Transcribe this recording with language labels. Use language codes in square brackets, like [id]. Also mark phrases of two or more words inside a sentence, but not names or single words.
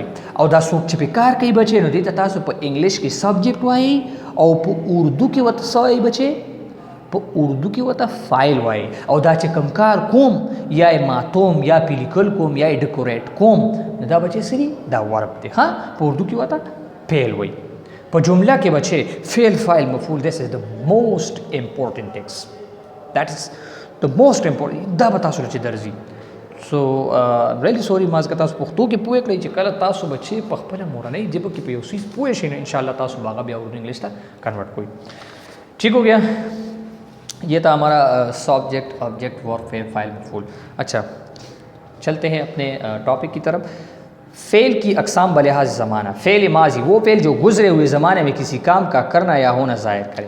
[ps] او دا څوک چې په کار کوي بچې، نو دې ته تاسو په انګلیش کې سبجیکټ وایي، او په اردو کې ورته څه وایي بچې؟ په اردو کې ورته فایل وایي. او دا چې کوم کار کوم، یا یې ماتوم، یا پې لیکل کوم، یا یې ډیکوریټ کوم، نو دا بچې څه دي؟ دا ورب دی. ها په اردو کې ورته فعل وایي. په جمله کې بچې فعل فاعل مفعول، [en] this is the most important things. that is the most important. [ps] دا به تاسو چې درځي. [en] so really sorry [ps] ما ځکه تاسو پښتو کې پوه کړئ چې کله تاسو بچې په خپله مورنۍ ژبه کې په یو څیز پوه شئ، [ar] ان شاء اللہ [ps] تاسو به هغه بیا اردو انګلش ته کنورٹ کوئ. [ur] ٹھیک ہو گیا، یہ تھا ہمارا [en] subject object verb [ur] فعل فاعل مفعول. اچھا چلتے ہیں اپنے ٹاپک کی طرف. فعل کی اقسام بلحاظ زمانہ. فعل ماضی وہ فعل جو گزرے ہوئے زمانے میں کسی کام کا کرنا یا ہونا ظاہر کرے.